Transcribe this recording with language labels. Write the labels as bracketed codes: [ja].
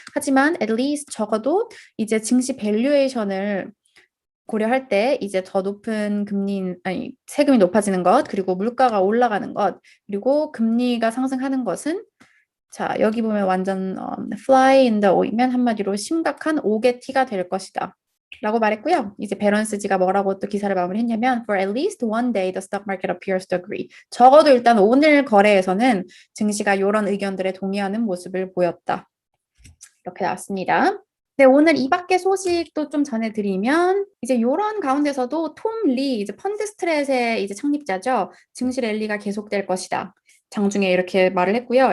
[ko] 하지만 [en] at least [ko] 적어도 이제 증시 밸류에이션을 고려할 때 이제 더 높은 세금이 높아지는 것, 그리고 물가가 올라가는 것, 그리고 금리가 상승하는 것은 자, 여기 보면 완전 fly in the oint면 한마디로 심각한 오개티가 될 것이다. 라고 말했고요. 이제 베런스지가 뭐라고 또 기사를 마무리했냐면 [en] For at least one day the stock market appears to agree. [ko] 적어도 일단 오늘 거래에서는 증시가 이런 의견들에 동의하는 모습을 보였다. 이렇게 나왔습니다. 네, 오늘 이 밖의 소식도 좀 전해드리면 이제 이런 가운데서도 톰 리 이제 펀드 스트렛의 이제 창립자죠. 증시 랠리가 계속될 것이다. 장중에 이렇게 말을 했고요.